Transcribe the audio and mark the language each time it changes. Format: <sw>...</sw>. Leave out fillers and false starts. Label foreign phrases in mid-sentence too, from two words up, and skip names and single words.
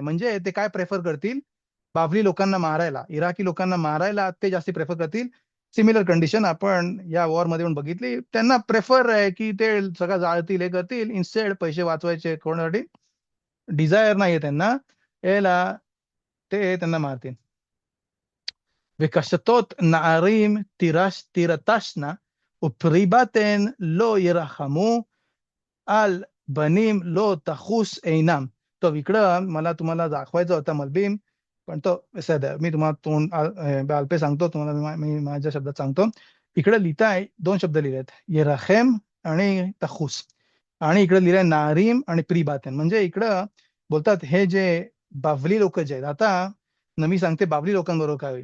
<mr>म्हणजे ते काय प्रेफर करतील, बाबरी लोकांना मारायला, इराकी लोकांना मारायला ते जास्ती प्रेफर करतील. सिमिलर कंडिशन आपण या वॉर मध्ये पण बघितली. त्यांना प्रेफर आहे की ते सगळं जाळतील, हे करतील, इन्स्टेड पैसे वाचवायचे कोणासाठी, डिझायर नाहीये त्यांना, याला ते त्यांना मारतील.</mr> <he>וקשתות נערים תירתשנה ופרי בטן לא ירחמו על בנים לא תחוס עינם.</he> <mr>तो इकडं मला तुम्हाला दाखवायचा होता मलबीम, पण तो मी तुम्हाला बालपे सांगतो तुम्हाला, मी माझ्या शब्दात सांगतो. इकडे लिहिताय 2 शब्द लिहिलेत, येराखेम आणि तखूस, आणि इकडे लिहिलंय नारीम आणि प्रीबातन. म्हणजे इकडं बोलतात हे जे बावली लोक जे आहेत, आता मी सांगते बावली लोकांबरोबर काय होईल.</mr>